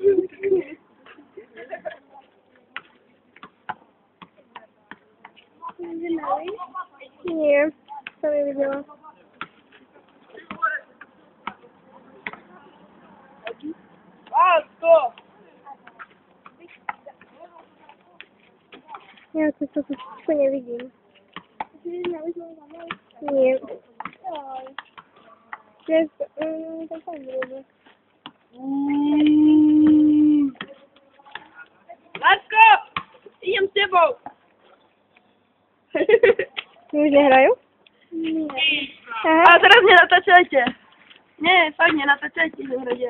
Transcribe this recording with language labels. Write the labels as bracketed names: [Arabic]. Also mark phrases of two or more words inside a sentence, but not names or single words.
[Slovak] Nie, to nevidela. Lásko! Ja to tu nevidím. [Polish] Nie. Jest, to tam było. [Slovak] Lásko! Idem s tebou! Už nehrajú? Nie. Aha. A teraz nenatáčajte. Nie, fakt nenatáčajte, že hradia.